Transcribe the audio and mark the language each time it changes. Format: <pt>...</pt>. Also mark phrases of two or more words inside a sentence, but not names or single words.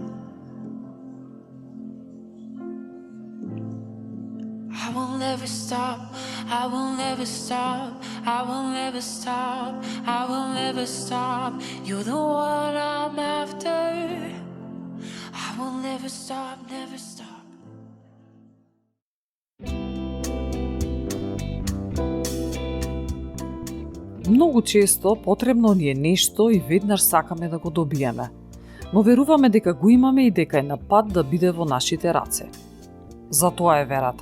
<en>I will never stop. I will never stop. I will never stop. I will never stop. You're the one I'm after. I will never stop, never stop.</en> <mk>Многу често потребно ни е нешто и веднаш сакаме да го добиеме, но веруваме дека го имаме и дека е на пат да биде во нашите раце. Затоа е верата.</mk>